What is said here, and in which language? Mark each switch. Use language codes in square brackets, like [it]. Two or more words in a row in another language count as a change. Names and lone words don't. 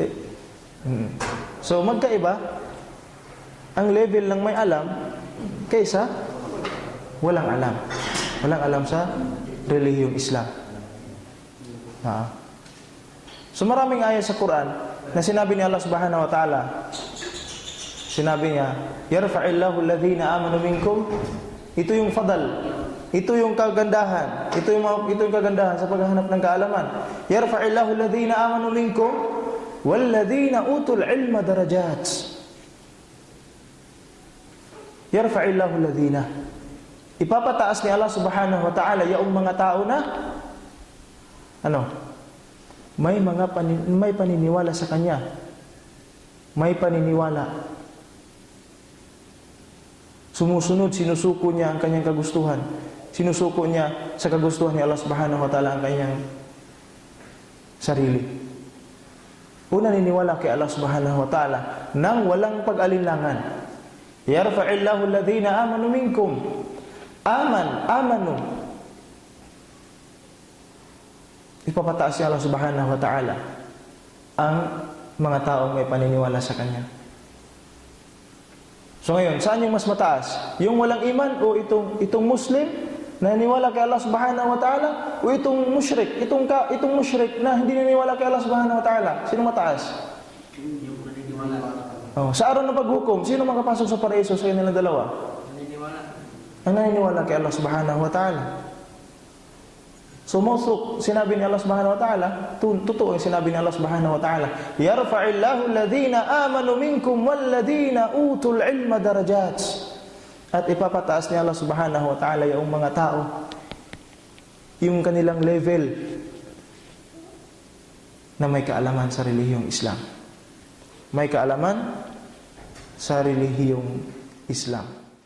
[tl] So magkaiba ang level ng may alam kaysa walang alam. Walang alam sa relihiyong Islam. So maraming ayat sa Quran na sinabi ni Allah [ar] سبحانه وتعالى, [tl] sinabi niya, [ar] يرفع الله الذين آمنوا منكم. [tl] Ito yung fadal, ito yung kagandahan, ito yung kagandahan sa paghahanap ng kaalaman. [ar] يرفع الله الذين آمنوا منكم والذين أوتوا العلم درجات. يرفع الله الذين, [tl] ipapataas ni Allah [ar] سبحانه وتعالى [tl] yung mga tao na may paniniwala sa Kanya. May paniniwala. Sumusunod, sinusuko niya ang kanyang kagustuhan. Sinusuko niya sa kagustuhan ni Allah [ar] سبحانه وتعالى [tl] ang kanyang sarili. Una, niniwala kay Allah [ar] سبحانه وتعالى [tl] nang walang pag-alinlangan. [ar] يرفع الله الذين آمنوا منكم. [tl] Amanu. Ipapataas ni Allah [ar] سبحانه وتعالى [tl] ang mga taong may paniniwala sa Kanya. So ngayon, saan yung mas mataas? Yung walang iman o itong Muslim na naniwala kay Allah [ar] سبحانه وتعالى [tl] o itong musyrik? Itong musyrik na hindi naniwala kay Allah [ar] سبحانه وتعالى. [tl] Sino mataas? Yung paniniwala. Sa araw ng paghukom, sino makapasok sa paraiso sa kanilang dalawa? Paniniwala. Ang naniniwala kay Allah [ar] سبحانه وتعالى. [tl] So mawthuk, sinabi ni Allah [ar] سبحانه وتعالى, [tl] totoo yung sinabi ni Allah [ar] سبحانه وتعالى, يرفع الله الذين آمنوا منكم والذين أوتوا العلم درجات. [tl] At ipapataas ni Allah [ar] سبحانه وتعالى [tl] yung mga tao, yung kanilang level na may kaalaman sa relihiyong Islam. May kaalaman sa relihiyong Islam.